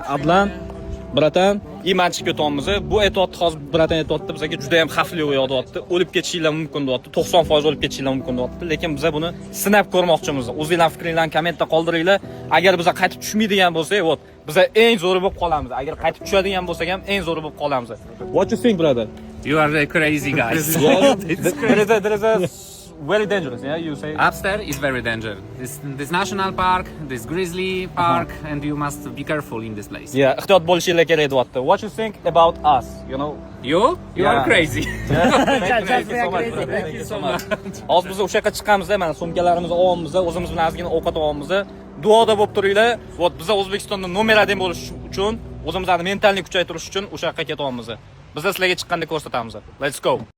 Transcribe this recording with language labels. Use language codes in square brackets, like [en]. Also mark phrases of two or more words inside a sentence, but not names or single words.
[uz] Adlan, bratan, iman chiqib ketyapmiz. Bu aytayapti, hozir bratan aytayapti, bizga juda ham xavfli o'ylayapti. O'lib ketishinglar mumkin deyapti. 90% o'lib ketishinglar mumkin deyapti. Lekin biz buni sinab ko'rmoqchimiz. O'zingizlar fikringlarni kommentda qoldiringlar. Agar biz qaytib tushmaydigan bo'lsak, biz eng zo'ri bo'lib qolamiz. Agar qaytib tushadigan bo'lsak ham eng zo'ri bo'lib qolamiz. [en] What you think, brother? You are crazy guys. There is a very dangerous, yeah, you say. Upstairs is very dangerous. This national park, this grizzly park, and you must be careful in this place. Yeah, [uz] ehtiyot bo'lishinglar kerak deyapti. [en] What you think about us, you know? You Yeah. are crazy. Thank you so much. [uz] Hozir biz o'sha yoqqa chiqamiz, mana sumkalarimizni olyapmiz, o'zimiz bilan ozgina ovqat olyapmiz. Duoda bo'lib turinglar. Biz O'zbekistonda nomer 1 bo'lish uchun, o'zimizni mentalni kuchaytirish uchun o'sha yoqqa ketyapmiz. Biz sizlarga chiqqanda ko'rsatamiz. [en] Let's go.